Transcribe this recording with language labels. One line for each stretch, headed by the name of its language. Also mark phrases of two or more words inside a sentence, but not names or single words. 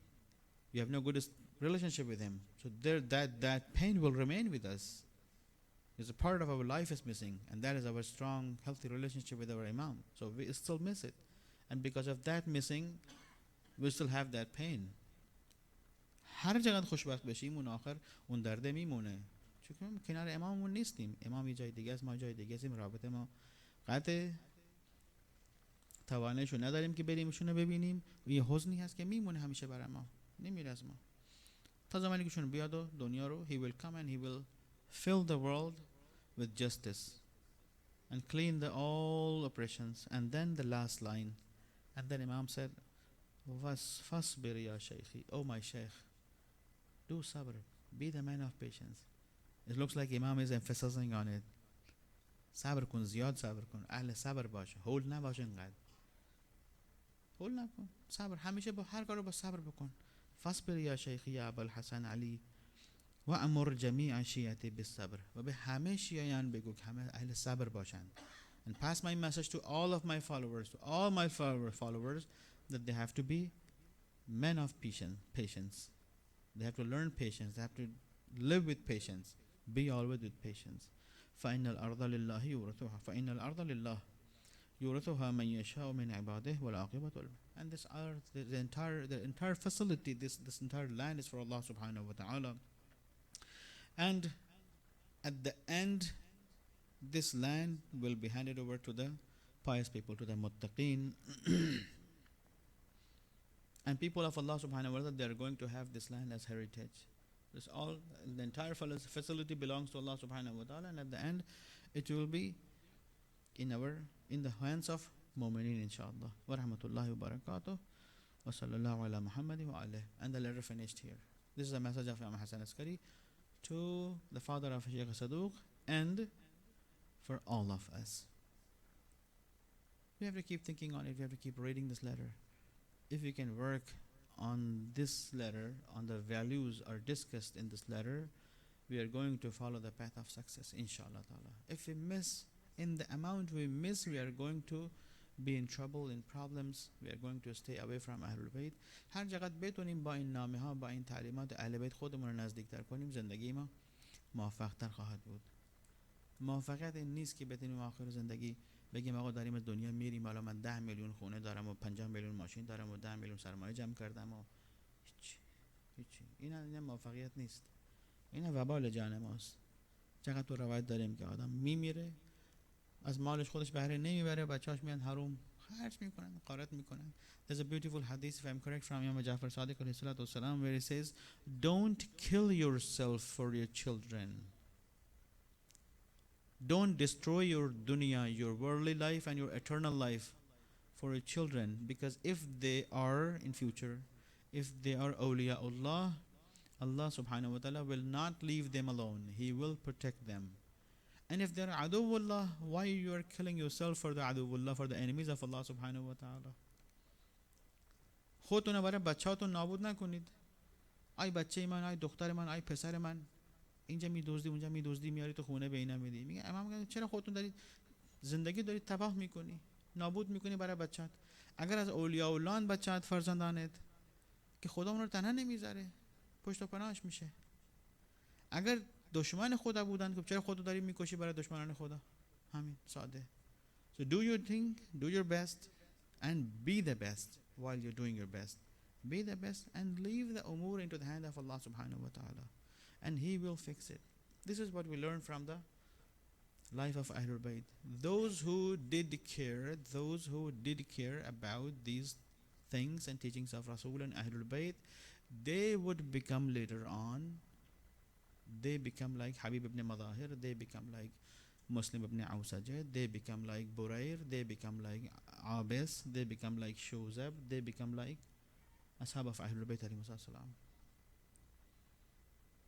English: You have no good relationship with him. So there that pain will remain with us. It's a part of our life is missing, and that is our strong, healthy relationship with our Imam. So we still miss it. And because of that missing, we still have that pain.
Persian: هر چقدر خوشبخت بشیم اون آخر اون درده میمونه. چون کنار اماممون نیستیم. امام یه جای دیگه است، ما جای دیگه هستیم، رابطه ما قطع، تواناییشو نداریم که بریم ایشونو ببینیم. یه حزنی هست که میمونه همیشه برای ما، نمیره از ما. تا زمانی که ایشون بیاد و دنیا رو
English: he will come and he will fill the world with justice and clean all oppressions. And then the last line, and then Imam said,
Arabic: فَاصْبِرْ يَا شَيْخِي,
English: oh my Shaykh, do sabr, be the man of patience. It looks like Imam is emphasizing on it.
Persian: صبر کن، زیاد صبر کن، اهل صبر باش، هول نباش اینقدر، هول نکن، صبر، همیشه با هر کارو با صبر بکن.
Arabic: فاصبر یا شیخی یا ابوالحسن علی و امر جمیع شیعتی بالصبر،
Persian: و به همه شیعیان بگو که همه اهل صبر باشند.
English: And pass my message to all of my followers, to all my followers, that they have to be men of patience. They have to learn patience, they have to live with patience, be always with patience.
Arabic: فإن الأرض لله يورثها فإن الأرض لله يورثها من يشاء من عباده والعاقبة لله.
English: And this earth, the entire facility, this entire land is for
Arabic: الله سبحانه وتعالى.
English: And at the end, this land will be handed over to the pious people, to the muttaqeen. And people of
Arabic: الله سبحانه وتعالى,
English: they are going to have this land as heritage. The entire facility belongs to
Arabic: الله سبحانه وتعالى,
English: and at the end it will be in the hands of mu'mineen, inshallah.
Arabic: ورحمة الله وبركاته وصلى الله على محمد وعليه.
English: And the letter finished here. This is a message of Imam Hassan Askari to the father of Shaykh Saduq and for all of us. We have to keep thinking on it, we have to keep reading this letter. If we can work on this letter, on the values are discussed in this letter, we are going to follow the path of success,
Arabic: إن شاء الله تعالى.
English: If we miss, in the amount we miss, we are going to be in trouble, in problems. We are going to stay away from Ahlul Bayt.
Persian: هر چقدر بتونیم با این نامه ها، با این تعلیمات اهل بیت خودمون رو نزدیکتر کنیم، زندگی ما موفق‌تر خواهد بود. موفقیت این نیست که بتونیم آخر زندگی بگیم آقا داریم از دنیا میریم، حالا من 10 میلیون خونه دارم و 50 میلیون ماشین دارم و 10 میلیون سرمایه جمع کردم و هیچی. این موفقیت نیست. این وبال جان ماست. چقدر تو روایت داریم که آدم میمیره، از مالش خودش بهره نمیبره، بچه‌اش میان حرام خرج میکنن، غارت میکنن.
English: There's a beautiful hadith, if I'm correct, from Imam Jafar Sadiq
Arabic: عليه الصلاة والسلام,
English: where he says, don't kill yourself for your children. Don't destroy your dunya, your worldly life and your eternal life for your children, because if they are in future, if they are awliyaullah,
Arabic: الله سبحانه وتعالى
English: will not leave them alone. He will protect them. And if they're aduwullah, why you are killing yourself for the aduwullah, for the enemies of
Arabic: الله سبحانه وتعالى?
Persian: خودتون برای بچه‌هاتون نابود نکنید. ای بچه من، ای دختر من، ای پسر من، اینجا میدزدی اونجا میدزدی، میاری تو خونه به اینا میدی. میگه امام چرا خودتون دارید زندگی دارید تباه میکنی، نابود میکنی برای بچه‌ت؟ اگر از
Arabic: اولیاء الله
Persian: بچه‌ت، فرزندانت، که خدا اون رو تنها نمیذاره، پشت و پناهش میشه. اگر دشمن خدا بودن که چرا خودت داری میکشی برای دشمنان خدا؟ همین ساده.
English: So do your thing, do your best and be the best while you're doing your best. Be the best and leave the umur into the hand of
Arabic: الله سبحانه وتعالى,
English: and He will fix it. This is what we learn from the life of Ahlul Bayt. Those who did care about these things and teachings of Rasul and Ahlul Bayt, they would become later on, they become like Habib ibn Madahir, they become like Muslim ibn Awsajah, they become like Burair, they become like Abis, they become like Shuzab, they become like Ashab of Ahlul Bayt
Arabic: عليه السلام.